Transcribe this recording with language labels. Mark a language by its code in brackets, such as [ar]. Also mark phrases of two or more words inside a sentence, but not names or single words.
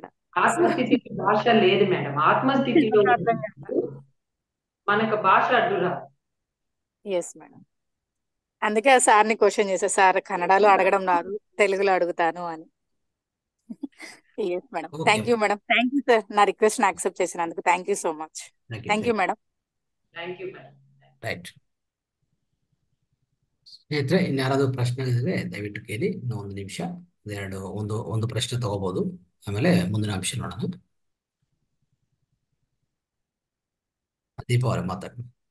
[te] ఆత్మస్థితికి భాష లేదు మేడం. ఆత్మస్థితిలో మనకు భాష అడ్డురా. [en] yes madam. [te] అందుకే ఆ సార్ని క్వశ్చన్ చేశా, సార్ కన్నడలో అడగడం రాదు, తెలుగులో అడుగుతాను అని. [en] yes madam. thank you madam. thank you sir, [te] నా [en] request accept [te] చేసినందుకు. [en] thank you so much. thank you ಮೇಡಮ್. [kn] ರೈಟ್. ಸ್ನೇಹಿತರೆ, ಇನ್ಯಾರಾದ್ರೂ ಪ್ರಶ್ನೆ ಇದ್ರೆ ದಯವಿಟ್ಟು ಕೇಳಿ. ಇನ್ನೂ ಒಂದು ನಿಮಿಷ, ಒಂದು ಪ್ರಶ್ನೆ ತಗೋಬಹುದು, ಆಮೇಲೆ ಮುಂದಿನ ಅಂಶ ನೋಡೋಣ. ದೀಪ ಅವರೇ ಮಾತಾಡಿ.